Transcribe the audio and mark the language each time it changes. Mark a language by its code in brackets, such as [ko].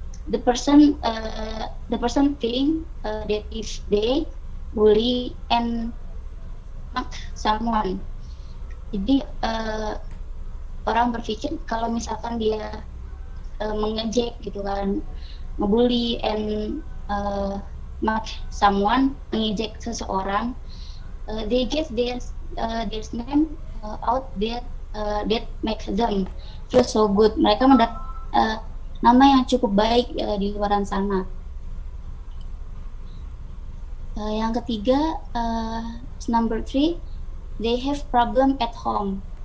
[en] The person think that if they bully and mock someone, [id] jadi orang berpikir kalau misalkan dia mengejek gitu kan, ngebully [en] and mock someone, [id] mengejek seseorang, [en] they get their name out there that makes them feel so good. [id] Mereka mendapat nama yang cukup baik di luar sana. Yang ketiga, [en] number 3, they have problem at home.